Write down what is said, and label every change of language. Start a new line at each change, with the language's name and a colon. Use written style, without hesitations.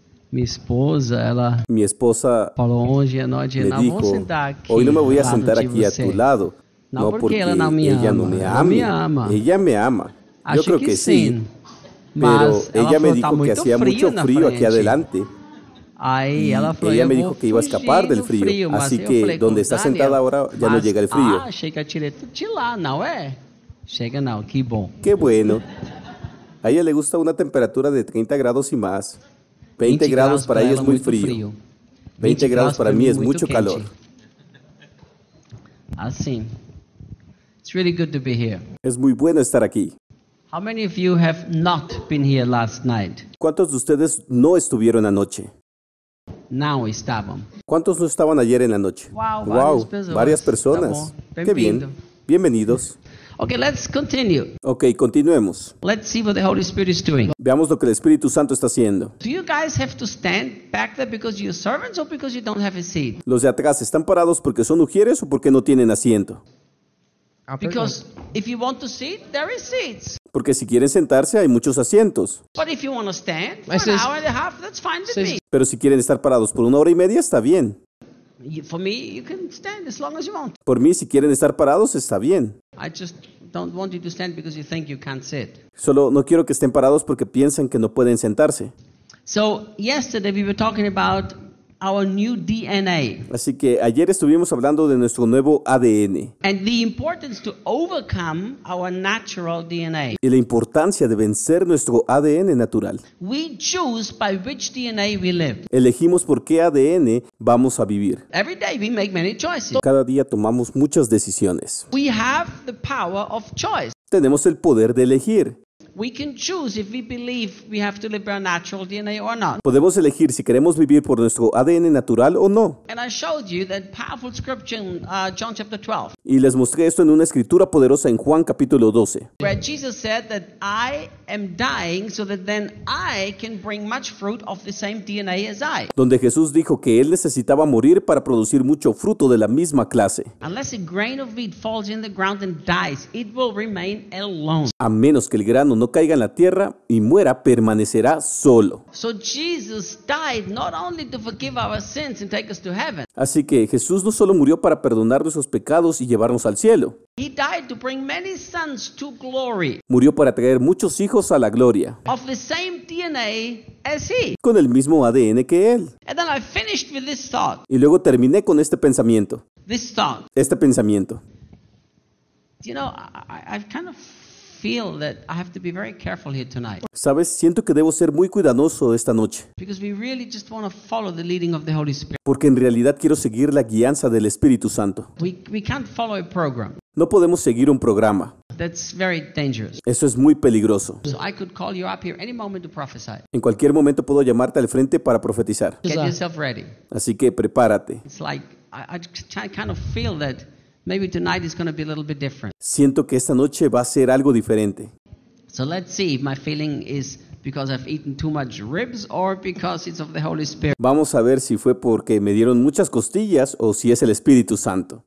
Spanish: Mi
Portuguese: esposa falou hoje à noite, não vou sentar aqui.
Spanish: Hoy no me voy a sentar aquí a tu lado.
Portuguese: Não, porque ela não me ama. Ela não me ama. Ela me ama. Acho que sim.
Spanish: Pero ella me dijo que hacía mucho frío aquí adelante.
Portuguese: Aí ela falou,
Spanish: ella me dijo que iba a escapar del frío. Así que donde está sentada ahora ya no llega el frío.
Portuguese: Ah, chega direto de lá, não é? Chega não, que bom.
Spanish: Qué bueno. A ella le gusta una temperatura de 30 grados y más. 20 grados para ella es muy frío. 20 grados para mí es mucho calor. Así.
English: It's really good to be here.
Spanish: Es muy bueno estar aquí.
English: How many of you have not been here last night?
Spanish: ¿Cuántos de ustedes no estuvieron anoche? Now estaban. ¿Cuántos no estaban ayer en la noche?
English: Wow,
Spanish: varias personas. Bien. Qué bien. Bienvenidos.
English: Okay, let's continue.
Spanish: Okay, continuemos.
English: Let's see what the Holy Spirit is doing.
Spanish: Veamos lo que el Espíritu Santo está haciendo.
English: Do you guys have to stand back there because you're servants or because you don't have a seat?
Spanish: ¿Los de atrás están parados porque son ujieres o porque no tienen asiento?
English: Because if you want to sit, there is seats.
Spanish: Porque si quieren sentarse, hay muchos asientos.
English: But if you want to stand for an hour and a half, that's fine with me.
Spanish: Pero si quieren estar parados por una hora y media, está bien.
English: For me, you can stand as long as you want.
Spanish: Por mí, si quieren estar parados, está bien.
English: I just don't want you to stand because you think you can't sit.
Spanish: Solo no quiero que estén parados porque piensan que no pueden sentarse.
English: So yesterday we were talking about our new DNA.
Spanish: Así que ayer estuvimos hablando de nuestro nuevo ADN.
English: And the importance to overcome our natural DNA.
Spanish: Y la importancia de vencer nuestro ADN natural.
English: We choose by which DNA we live.
Spanish: Elegimos por qué ADN vamos a vivir.
English: Every day we make many choices.
Spanish: Cada día tomamos muchas decisiones.
English: We have the power of choice.
Spanish: Tenemos el poder de elegir.
English: We can choose if we believe we have to live by our natural DNA or not.
Spanish: Podemos elegir si queremos vivir por nuestro ADN natural o no.
English: And I showed you that powerful scripture in John chapter 12.
Spanish: Y les mostré esto en una escritura poderosa en Juan capítulo 12.
English: Where Jesus said that I am dying so that then I can bring much fruit of the same DNA as I.
Spanish: Donde Jesús dijo que él necesitaba morir para producir mucho fruto de la misma clase.
English: Unless a grain of wheat falls in the ground and dies, it will remain alone.
Spanish: A menos que el grano no caiga en la tierra y muera, permanecerá solo.
English: So Jesus died not only to forgive our sins and take us to heaven.
Spanish: Así que Jesús no solo murió para perdonar nuestros pecados y llevarnos al cielo.
English: He died to bring many sons to glory.
Spanish: Murió para traer muchos hijos a la gloria.
English: Of the same DNA as he.
Spanish: Con el mismo ADN que él.
English: And then I finished with this thought.
Spanish: Y luego terminé con este pensamiento.
English: This thought.
Spanish: Este pensamiento.
English: You know, I've kind of feel that I have to be very careful here tonight.
Spanish: ¿Sabes? Siento que debo ser muy cuidadoso esta noche.
English: Because we really just want to follow the leading of the Holy Spirit.
Spanish: Porque en realidad quiero seguir la guianza del Espíritu Santo.
English: We can't follow a program.
Spanish: No podemos seguir un programa.
English: That's very dangerous.
Spanish: Eso es muy peligroso.
English: So I could call you up here any moment to prophesy.
Spanish: En cualquier momento puedo llamarte al frente para profetizar.
English: Get yourself ready.
Spanish: Así que prepárate.
English: It's like I kind of feel that maybe tonight is going to be a little bit different.
Spanish: Siento que esta noche va a ser algo diferente.
English: So let's see if my feeling is because I've eaten too much ribs or because it's of the Holy Spirit.
Spanish: Vamos a ver si fue porque me dieron muchas costillas o si es el Espíritu Santo.